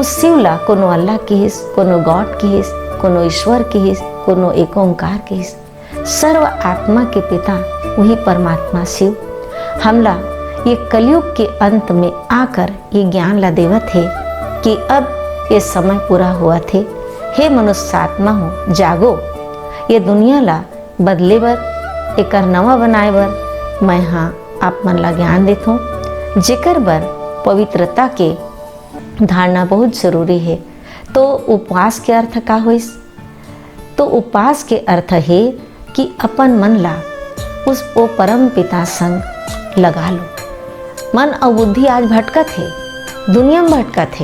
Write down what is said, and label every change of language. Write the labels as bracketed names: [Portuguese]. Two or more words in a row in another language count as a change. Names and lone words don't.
[Chhattisgarhi] उस शिव ला कोनो अल्लाह की हिस, कोनो गॉड की हिस, कोनो ईश्वर की हिस, कोनो एक ओंकार की हिस। सर्व आत्मा के पिता वही परमात्मा शिव हमला ये कलयुग के अंत में आकर ये ज्ञान ला देवत है कि अब ये समय पूरा हुआ थे। हे मनुष्य आत्मा हो जागो, ये दुनिया ला बदले बर एकर नवा बनाए बर मैं हाँ आप मन ला ज्ञान देत हूँ। जेकर बर पवित्रता के धारणा बहुत जरूरी है। तो उपवास के अर्थ का होइस? तो उपवास के अर्थ है कि अपन मन ला उस वो परम पिता संग लगा लो। मन और बुद्धि आज भटकत है, दुनिया में भटकत है।